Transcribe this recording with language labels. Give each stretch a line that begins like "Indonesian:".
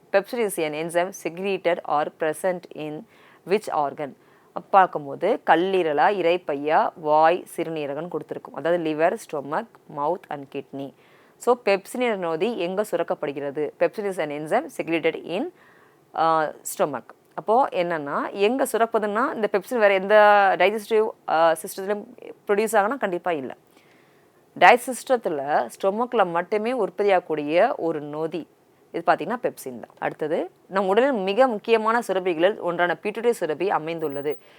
English: Pepsin is an enzyme secreted or present in which organ?
Tamil: பார்க்கும்போது கல்லீரலா, இரைப்பையா, வாய், சிறுநீரகம் கொடுத்துருக்கும். அதாவது liver, stomach, mouth and kidney. So pepsin என்ற நொதி எங்கே சுரக்கப்படுகிறது?
English: Pepsin is an enzyme secreted in stomach.
Tamil: அப்போது என்னென்னா எங்கே சுரப்பதுன்னா இந்த பெப்சின் வேறு எந்த டைஜஸ்டிவ் சிஸ்டத்துலையும் ப்ரொடியூஸ் ஆகுனா கண்டிப்பாக இல்லை. டைஜஸ்டத்தில் ஸ்டொமக்கில் மட்டுமே உற்பத்தியாகக்கூடிய ஒரு நொதி இது பார்த்திங்கன்னா பெப்சின் தான். அடுத்தது நம் உடலில் மிக முக்கியமான சுரப்பிகளில் ஒன்றான பிட்யூட்டரி சுரப்பி அமைந்துள்ளது.